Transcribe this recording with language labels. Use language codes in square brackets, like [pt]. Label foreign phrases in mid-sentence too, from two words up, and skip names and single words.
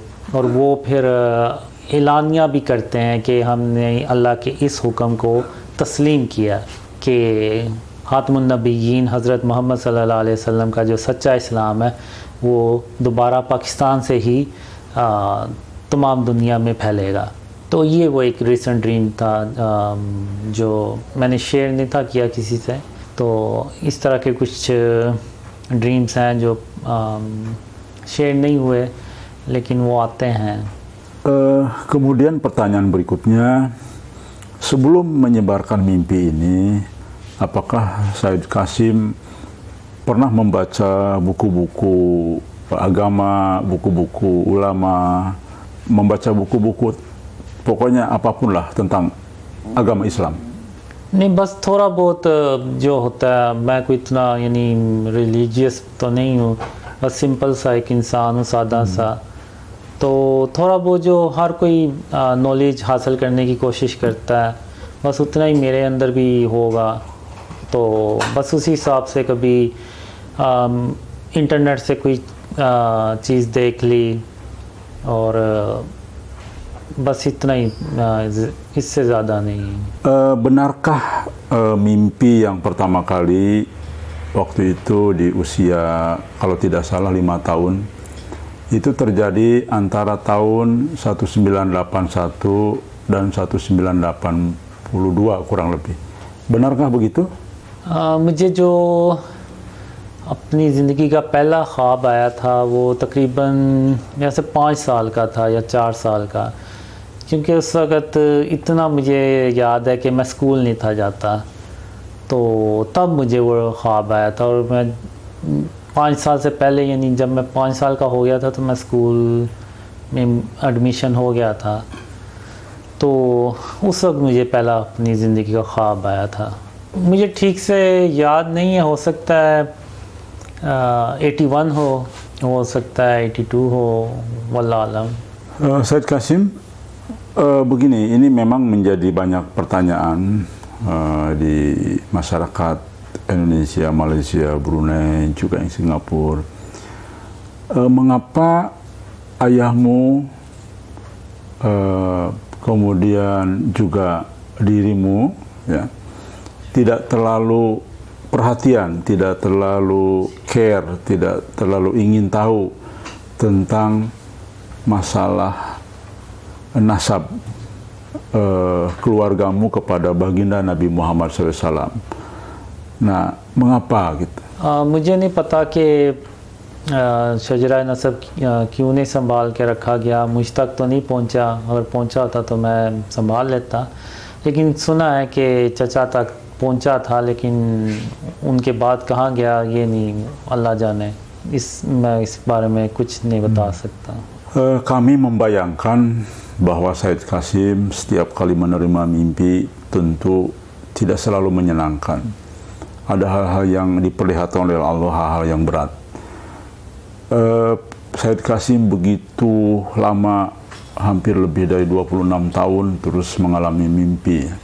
[ur] اور وہ پھر اعلانیہ بھی کرتے ہیں کہ ہم نے اللہ کے اس حکم کو تسلیم کیا کہ [ar] خاتم النبيين [ur] حضرت محمد [ar] صلى الله عليه وسلم [ur] کا جو سچا اسلام ہے وہ دوبارہ پاکستان سے ہی تمام دنیا میں پھیلے گا. تو یہ وہ ایک [en] recent dream [ur] تھا جو میں نے شیئر نہیں تھا کیا کسی سے. تو اس طرح کے کچھ ڈریمز ہیں جو شیئر نہیں ہوئے لیکن وہ آتے ہیں. [id] Kemudian pertanyaan berikutnya, sebelum menyebarkan mimpi ini, apakah Said Qasim pernah membaca buku-buku agama, buku-buku ulama, membaca buku-buku pokoknya apapun lah tentang agama Islam? [ur] نہیں، بس تھوڑا بہت جو ہوتا ہے، میں کوئی اتنا یعنی ریلیجیس تو نہیں ہوں، بس سمپل سا ایک انسان ہوں، سادہ سا. تو تھوڑا بہت جو ہر کوئی نالج حاصل کرنے کی کوشش کرتا ہے، بس اتنا ہی میرے اندر بھی ہوگا. تو بس اسی حساب سے کبھی انٹرنیٹ سے کوئی چیز دیکھ لی اور بس اتنا ہی، اس سے زیادہ نہیں. [id] Benarkah mimpi yang pertama kali waktu itu di usia kalau tidak salah 5 tahun itu terjadi antara tahun 1981 dan 1982 kurang lebih? Benarkah begitu? [ur] مجھے جو اپنی زندگی کا پہلا خواب آیا تھا وہ تقریباً جیسے 5 سال کا تھا یا 4 سال کا، کیونکہ اس وقت اتنا مجھے یاد ہے کہ میں سکول نہیں تھا جاتا، تو تب مجھے وہ خواب آیا تھا. اور میں 5 سال سے پہلے، یعنی جب میں 5 سال کا ہو گیا تھا تو میں سکول میں ایڈمیشن ہو گیا تھا، تو اس وقت مجھے پہلا اپنی زندگی کا خواب آیا تھا. مجھے ٹھیک سے یاد نہیں ہے، ہو سکتا ہے 81 ہو سکتا ہے 82 ہو, [ar] والله أعلم. [id] Said Qasim, begini, ini memang menjadi banyak pertanyaan di masyarakat Indonesia, Malaysia, Brunei, juga yang Singapura. Mengapa ayahmu, kemudian juga dirimu, ya, tidak terlalu perhatian, tidak terlalu care, tidak terlalu ingin tahu tentang masalah nasab keluargamu kepada baginda Nabi Muhammad SAW. Nah, mengapa gitu? [ur] مجھے نہیں پتا کہ شجرہ نسب کیوں نہیں سنبھال کے رکھا گیا، مجھ تک تو نہیں پہنچا، اگر پہنچا تھا تو میں سنبھال لیتا، لیکن سنا ہے کہ چچا تک پہنچا تھا، لیکن ان کے بعد کہاں گیا یہ نہیں، اللہ جانے. میں اس بارے میں کچھ نہیں بتا سکتا. [id] Kami membayangkan bahwa Said Qasim setiap kali menerima mimpi tentu tidak selalu menyenangkan. ada hal-hal yang diperlihatkan oleh Allah, hal-hal yang berat. Said Qasim begitu lama, hampir lebih dari 26 tahun terus mengalami mimpi.